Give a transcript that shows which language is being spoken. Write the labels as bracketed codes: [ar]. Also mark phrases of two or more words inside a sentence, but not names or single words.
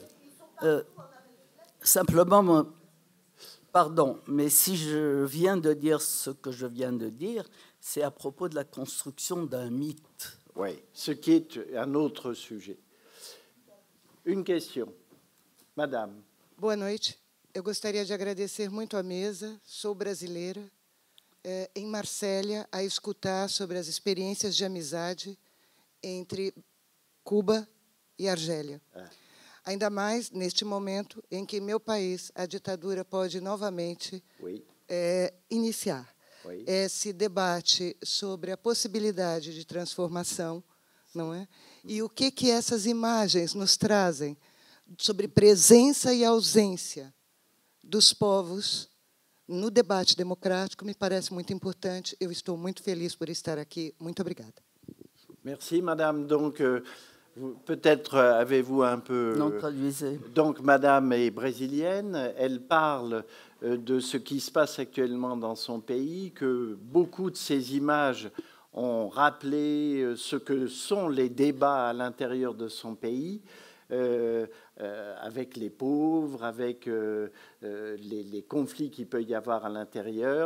[fr] Simplement, pardon, mais si je viens de dire ce que je viens de dire, c'est à propos de la construction d'un mythe. Oui, ce qui est un autre sujet. Une question. Madame. [pt] Boa noite. Eu gostaria de agradecer muito à mesa. Sou brasileira, em Marsella, a escutar sobre as experiências de amizade entre Cuba e Argélia. Ainda mais neste momento em que meu país, a ditadura pode novamente iniciar esse debate sobre a possibilidade de transformação, não é? E o que essas imagens nos trazem sobre presença e ausência dos povos no debate democrático me parece muito importante. Eu estou muito feliz por estar aqui. Muito obrigada. [fr] Merci, madame. Donc, peut-être avez-vous un peu... Non, traduisez. Donc, madame est brésilienne. Elle parle de ce qui se passe actuellement dans son pays, que beaucoup de ces images ont rappelé ce que sont les débats à l'intérieur de son pays, avec les pauvres, avec les conflits qu'il peut y avoir à l'intérieur.